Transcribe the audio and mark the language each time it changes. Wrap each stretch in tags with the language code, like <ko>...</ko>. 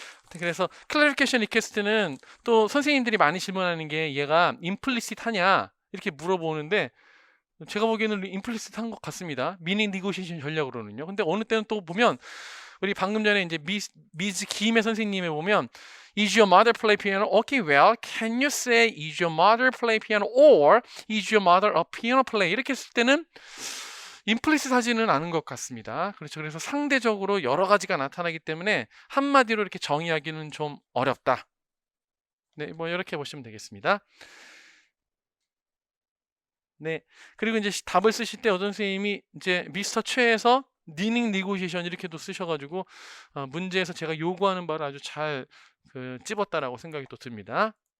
<ko>그래서 클래리피케이션 리퀘스트는 또 선생님들이 많이 질문하는 게 얘가 임플리시트하냐 이렇게 물어보는데, 제가 보기에는 임플리시트한 것 같습니다. 미닝 니고시에이션 전략으로는요. 근데 어느 때는 또 보면, 우리 방금 전에 이제 미즈 김혜 선생님에 보면</ko> <en>Is your mother play piano? Okay, well, can you say Is your mother play piano? Or Is your mother a piano player?</en> <ko>이렇게 했을 때는 임플리시트 하지는 않은 것 같습니다. 그렇죠. 그래서 상대적으로 여러 가지가 나타나기 때문에 한마디로 이렇게 정의하기는 좀 어렵다. 네, 뭐 이렇게 보시면 되겠습니다. 네. 그리고 이제 답을 쓰실 때 어떤 선생님이 이제 미스터 최에서 니닝 니고시에이션 이렇게도 쓰셔가지고 문제에서 제가 요구하는 바를 아주 잘 찝었다라고 생각이 또 듭니다.</ko>